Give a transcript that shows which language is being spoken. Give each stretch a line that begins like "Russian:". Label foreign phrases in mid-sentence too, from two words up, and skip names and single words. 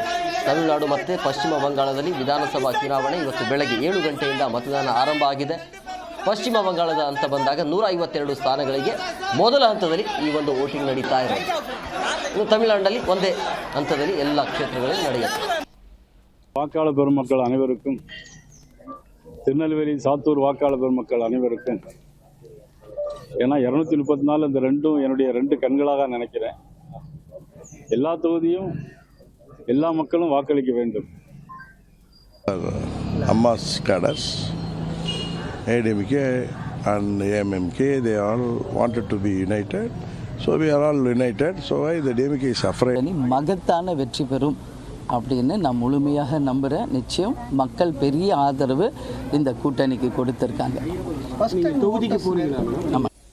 Kannada: ತಮಿಳುನಾಡು ಮತ್ತು ಪಶ್ಚಿಮ ಬಂಗಾಳದಲ್ಲಿ ವಿಧಾನಸಭಾ ಚುನಾವಣೆ ಇವತ್ತು ಬೆಳಗ್ಗೆ 7 ಗಂಟೆಯಿಂದ ಮತದಾನ ಆರಂಭ ಆಗಿದೆ. ಪಶ್ಚಿಮ ಬಂಗಾಳದ ಅಂತ ಬಂದಾಗ 152 ಸ್ಥಾನಗಳಿಗೆ ಮೊದಲ ಹಂತದಲ್ಲಿ ಈ ಒಂದು ವೋಟಿಂಗ್ ನಡೀತಾ ಇದೆ. ಇನ್ನು ತಮಿಳುನಾಡಿನಲ್ಲಿ ಒಂದೇ ಹಂತದಲ್ಲಿ ಎಲ್ಲ ಕ್ಷೇತ್ರಗಳಲ್ಲಿ ನಡೆಯುತ್ತೆ.
Tamil: வாக்காளர் பெருமக்கள் அனைவருக்கும், திருநெல்வேலி சாத்தூர் வாக்காளர் பெருமக்கள் அனைவருக்கும், ஏன்னா 234 இந்த ரெண்டும் என்னுடைய 2 கண்களாக நினைக்கிறேன். எல்லா தொகுதியும் எல்லா மக்களும் வாக்களிக்க வேண்டும்.
English: அம்மாஸ் cadres, ADMK and AMMK, they all wanted to be united. So we are all united. So why the DMK is afraid?
Tamil: மகத்தான வெற்றி பெறும் அப்படின்னு நான் முழுமையாக நம்புகிறேன். நிச்சயம் மக்கள் பெரிய ஆதரவு இந்த கூட்டணிக்கு கொடுத்துருக்காங்க. தொகுதிக்கு போறீங்களா? ஆமாம்.